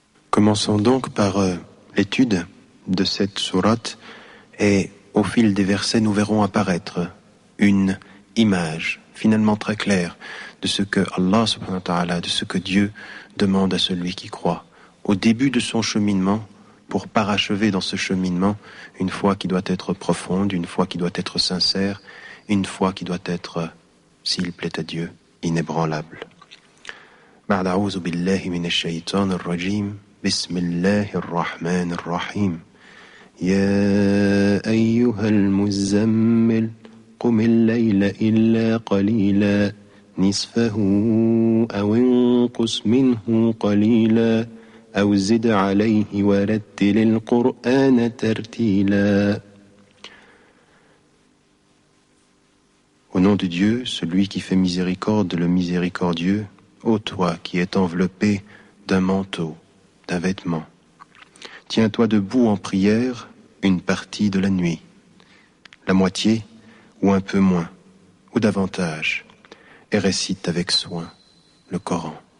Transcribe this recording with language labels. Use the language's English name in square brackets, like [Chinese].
[French] Commençons donc par l'étude de cette sourate et au fil des versets, nous verrons apparaître une image finalement très claire de ce que Allah subhanahu wa ta'ala, de ce que Dieu demande à celui qui croit au début de son cheminement pour parachever dans ce cheminement une foi qui doit être profonde, une foi qui doit être sincère, une foi qui doit être, s'il plaît à Dieu, inébranlable. [Arabic] بعد أعوذ بالله من الشيطان الرجيم بسم الله الرحمن الرحيم يا أيها المزمل قم الليل إلا قليلا نصفه أو انقص منه قليلا أو زد عليه ورتل القرآن ترتيلا. [French] Au nom de Dieu, celui qui fait miséricorde, le miséricordieux, ô toi qui es enveloppé d'un manteau, d'un vêtement, tiens-toi debout en prière une partie de la nuit, la moitié ou un peu moins, ou davantage, et récite avec soin le Coran.